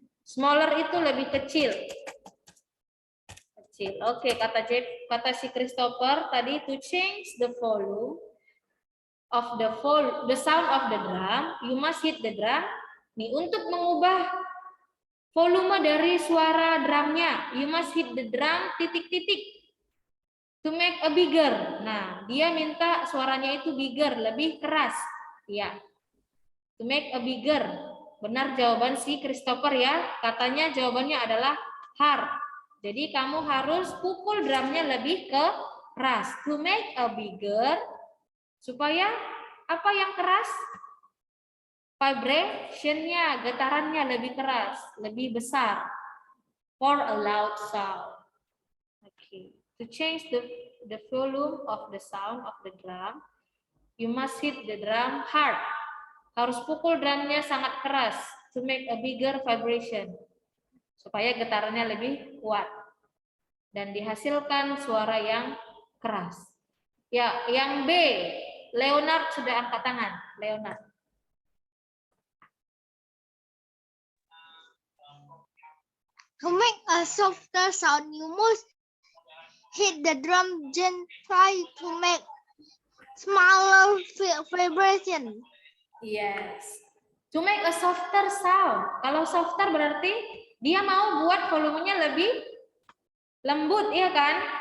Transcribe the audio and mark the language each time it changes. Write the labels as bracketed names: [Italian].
[Indonesian] Smaller itu lebih kecil. Oke, kata si Christopher tadi [English] to change the volume of the sound of the drum, you must hit the drum. [Indonesian] Nih, untuk mengubah volume dari suara drumnya, [English] you must hit the drum [Indonesian] titik-titik [English] to make a bigger. [Indonesian] Nah, dia minta suaranya itu bigger, lebih keras. Ya. [English] To make a bigger. [Indonesian] Benar jawaban si Christopher ya. Katanya jawabannya adalah hard. Jadi kamu harus pukul drumnya lebih keras. [English] To make a bigger, [Indonesian] supaya apa yang keras? Vibration-nya, getarannya lebih keras, lebih besar. [English] For a loud sound. Okay. To change the volume of the sound of the drum, you must hit the drum hard. [Indonesian] Harus pukul drumnya sangat keras. [English] To make a bigger vibration. [Indonesian] Supaya getarannya lebih kuat dan dihasilkan suara yang keras. Ya, yang B, Leonard sudah angkat tangan. Leonard. [English] To make a softer sound, you must hit the drum gently to make smaller vibration. Yes. To make a softer sound. [Indonesian] Kalau softer berarti dia mau buat volumenya lebih lembut, iya kan?